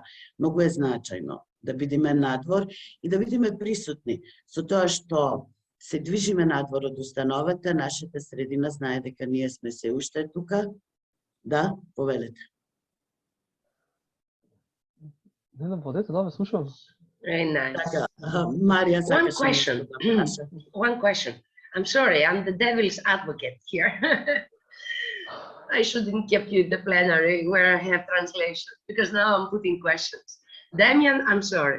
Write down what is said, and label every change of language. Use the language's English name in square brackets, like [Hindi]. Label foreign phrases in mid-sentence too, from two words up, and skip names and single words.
[Macedonian] Многу е значајно да бидеме надвор и да бидеме присутни. Со тоа што се движиме надвор од установата, нашата средина знае дека ние сме се уште тука. Да, повелете. Не, водете, да, ве слушам. [English] Very nice. Maria, One question. I'm sorry, I'm the devil's advocate here. I shouldn't keep you in the plenary where I have translation, because now I'm putting questions. Damian, I'm sorry.